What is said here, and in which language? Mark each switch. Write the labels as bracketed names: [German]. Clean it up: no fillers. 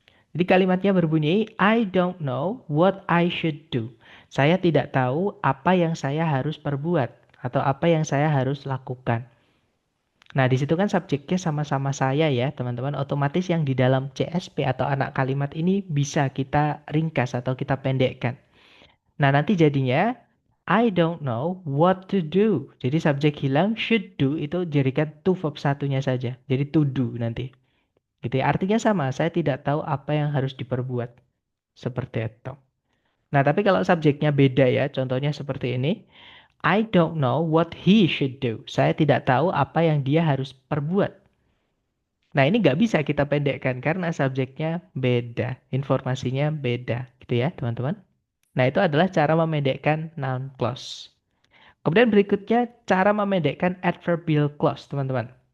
[Indonesian] Jadi kalimatnya berbunyi, [English] I don't know what I should do. [Indonesian] Saya tidak tahu apa yang saya harus perbuat atau apa yang saya harus lakukan. Nah, di situ kan subjeknya sama-sama saya ya, teman-teman. Otomatis yang di dalam CSP atau anak kalimat ini bisa kita ringkas atau kita pendekkan. Nah, nanti jadinya [English] I don't know what to do. [Indonesian] Jadi subjek hilang, should do itu jadikan to verb satunya saja. Jadi to do nanti. Gitu ya. Artinya sama, saya tidak tahu apa yang harus diperbuat. Seperti itu. Nah, tapi kalau subjeknya beda ya, contohnya seperti ini. [English] I don't know what he should do. [Indonesian] Saya tidak tahu apa yang dia harus perbuat. Nah, ini nggak bisa kita pendekkan karena subjeknya beda, informasinya beda, gitu ya, teman-teman. Nah, itu adalah cara memendekkan noun clause. Kemudian berikutnya, cara memendekkan adverbial clause, teman-teman.